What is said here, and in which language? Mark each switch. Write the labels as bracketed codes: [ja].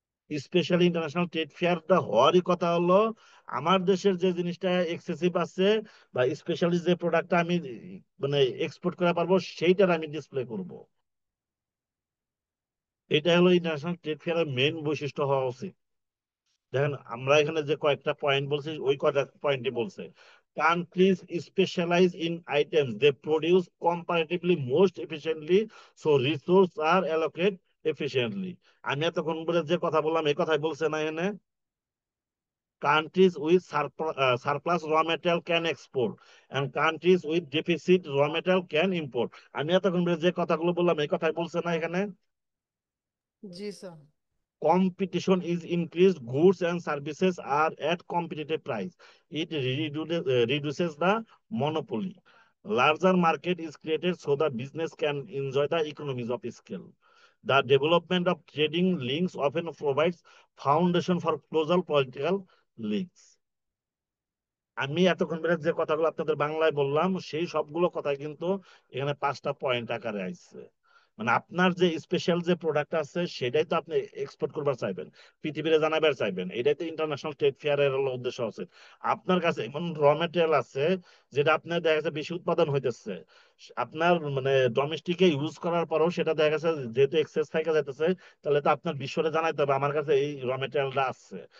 [bn] Specially international trade ফেয়ারটা হওয়ারই কথা হলো আমার দেশের যে জিনিসটা এক্সেসিভ আছে, বা স্পেশালি যে প্রোডাক্টটা আমি মানে এক্সপোর্ট করা পারবো, সেইটার আমি ডিসপ্লে করব। এটা হলো ইন্টারন্যাশনাল ট্রেড ফেয়ারের মেইন বৈশিষ্ট্য হওয়া উচিত। দেখেন আমরা এখানে যে কয়েকটা পয়েন্ট বলছি, ওই কয়েকটা পয়েন্টই বলছে, [en] countries specialize in items they produce comparatively most efficiently, so resources are allocated efficiently। [bn] আমি এতক্ষণ বলে যে কথা বললাম, এই কথাই বলছে না এনে, [en] countries with surplus raw material can export and countries with deficit raw material can import। [bn] আমি এতক্ষণ ধরে যে কথাগুলো বললাম এই কথাই বলছে না এখানে। জি sir. [en] Competition is increased, goods and services are at competitive price, it reduces the monopoly, larger market is created so the business can enjoy the economies of scale, the development of trading links often provides foundation for closer political links। [bn] আমি এতক্ষণ ধরে যে কথাগুলো আপনাদের বাংলায় বললাম, সেই সবগুলো কথা কিন্তু এখানে 5টা পয়েন্ট আকারে আসছে। মানে আপনার যে স্পেশাল যে প্রোডাক্ট আছে সেটাই তো আপনি এক্সপোর্ট করবার চাইবেন, পৃথিবীতে জানাবার চাইবেন, এটাই তো ইন্টারন্যাশনাল ট্রেড ফেয়ারের হলো উদ্দেশ্য আছে। আপনার কাছে এমন র মেটেরিয়াল আছে যেটা আপনার দেখা যাচ্ছে বেশি উৎপাদন হইতেছে, আপনার মানে ডোমেস্টিকে ইউজ করার পরেও সেটা দেখা যাচ্ছে যেহেতু এক্সেস থেকে যাইতেছে, তাহলে তো আপনার বিশ্বরে জানাইতে হবে আমার কাছে এই র মেটেরিয়ালটা আছে।